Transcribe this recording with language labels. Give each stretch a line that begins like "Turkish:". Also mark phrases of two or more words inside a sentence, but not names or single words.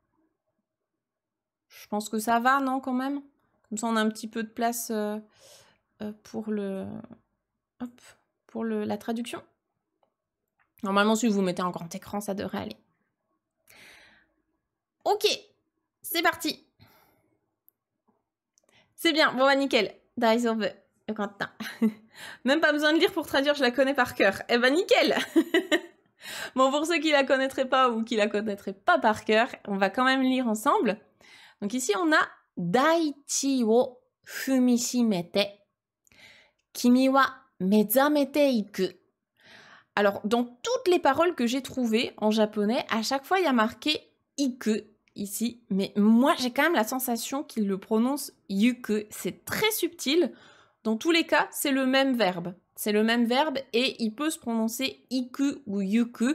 French: Je pense que ça va, non, quand même? Comme ça, on a un petit peu de place pour la traduction. Normalement, si vous mettez en grand écran, ça devrait aller. Ok, c'est parti. C'est bien, bon bah nickel.
Japanese: 大丈夫、よかった.
French: Même pas besoin de lire pour traduire, je la connais par cœur. Eh ben nickel. Bon, pour ceux qui la connaîtraient pas ou qui la connaîtraient pas par cœur, on va quand même lire ensemble. Donc ici, on a
Japanese: 大地を踏みしめて、君は目覚めていく.
French: Alors, dans toutes les paroles que j'ai trouvées en japonais, à chaque fois, il y a marqué iku ici, mais moi, j'ai quand même la sensation qu'il le prononce yuku. C'est très subtil. Dans tous les cas, c'est le même verbe. C'est le même verbe et il peut se prononcer iku ou yuku.